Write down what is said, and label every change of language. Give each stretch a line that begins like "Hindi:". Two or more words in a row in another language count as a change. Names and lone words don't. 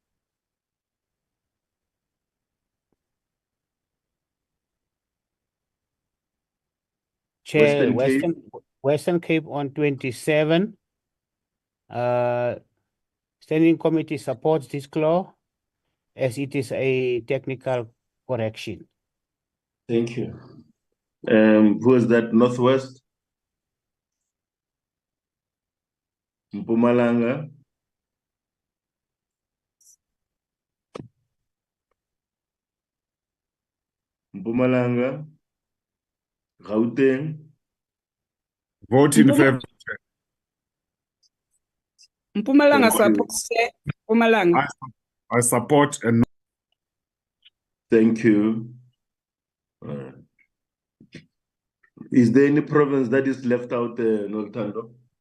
English: Chair, Western Western Cape on 27. Standing Committee supports this clause as it is a technical correction. Thank you. Who is that? Northwest? Mpumalanga? Mpumalanga? Gauteng? Vote in favor. Mpumalanga Thank you. supports, Chair. Mpumalanga. I support and Thank you. Is there any province that is left out, Noltando?